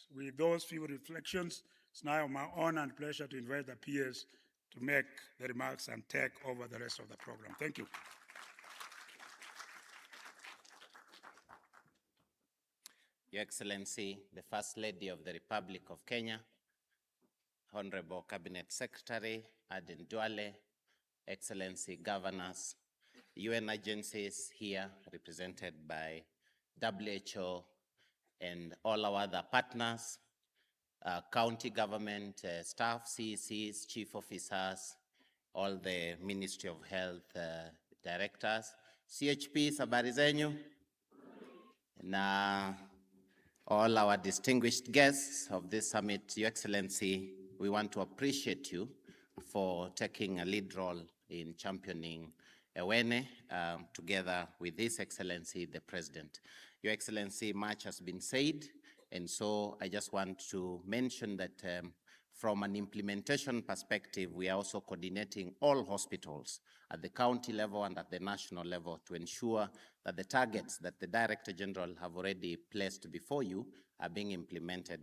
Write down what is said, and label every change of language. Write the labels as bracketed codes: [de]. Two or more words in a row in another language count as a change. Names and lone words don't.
[en] With those few reflections, it's now my honor and pleasure to invite the peers to make the remarks and take over the rest of the program. Thank you. Your Excellency, the First Lady of the Republic of Kenya, Honorable Cabinet Secretary Aden Duale, Excellency Governors, UN agencies here represented by WHO and all our other partners, county government staff, CECs, chief officers, all the Ministry of Health directors, CHPs, [sw] habari zenyu, [en] na all our distinguished guests of this summit. Your Excellency, we want to appreciate you for taking a lead role in championing Ewene together with His Excellency, the President. Your Excellency, much has been said, and so I just want to mention that From an implementation perspective, we are also coordinating all hospitals at the county level and at the national level to ensure that the targets that the Director General have already placed before you are being implemented.